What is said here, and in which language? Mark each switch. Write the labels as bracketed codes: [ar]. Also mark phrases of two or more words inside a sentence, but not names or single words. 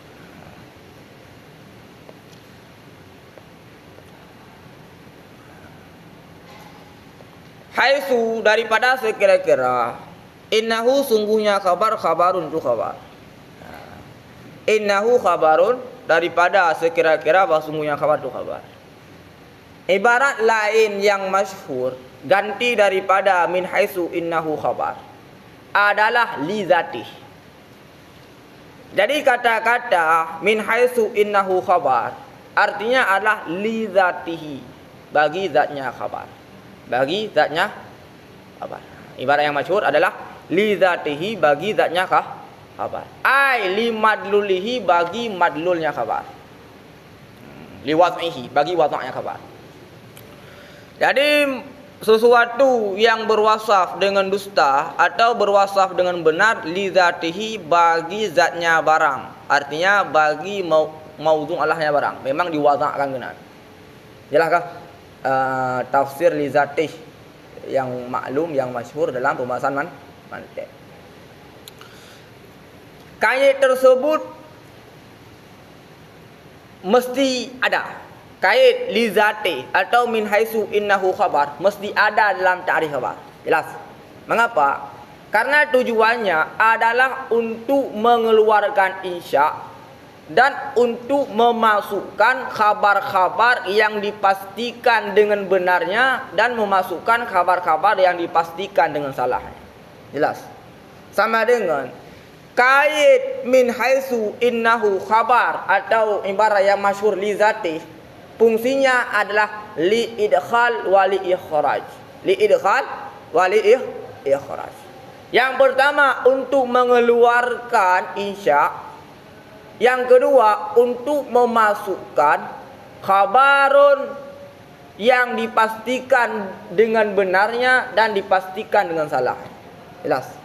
[id] Haitsu, daripada sekira-kira, innahu sungguhnya khabarun tu khabar. [ar] إنه خبر, [id] daripada sekira-kira bahwa sungguhnya khabar tu khabar. Ibarat lain yang masyhur ganti daripada [ar] من حيث إنه خبر [id] adalah [ar] لذاته. [id] Jadi kata-kata [ar] من حيث إنه خبر [id] artinya adalah [ar] لذاته, [id] bagi zatnya khabar. Bagi zatnya khabar. Ibarat yang masyhur adalah [ar] لذاته, [id] bagi zatnya khabar. [ar] أي لمدلوله, [id] bagi madlulnya khabar. [ar] لوضعه, [id] bagi wad'nya khabar. Jadi sesuatu yang berwasaf dengan dusta atau berwasaf dengan benar [ar] لذاته, [id] bagi zatnya barang. Artinya bagi maudhu' Allahnya barang, memang diwada'kan benar. Jelaskah tafsir [ar] لذاته [id] yang maklum, yang masyhur dalam pembahasan mantiq. Kait tersebut mesti ada. Kait [ar] لذات [id] atau [ar] من حيث إنه خبر [id] mesti ada dalam [ar] تعريف خبر. [id] Jelas. Mengapa? Karena tujuannya adalah untuk mengeluarkan insya dan untuk memasukkan khabar-khabar yang dipastikan dengan benarnya dan memasukkan khabar-khabar yang dipastikan dengan salahnya. Jelas. Sama dengan kait [ar] من حيث إنه خبر [id] atau ibarat yang masyhur [ar] لذات, [id] fungsinya adalah [ar] للإدخال وللإخراج. للإدخال وللإخراج. [id] Yang pertama untuk mengeluarkan insya, yang kedua untuk memasukkan khabarun yang dipastikan dengan benarnya dan dipastikan dengan salah. Jelas.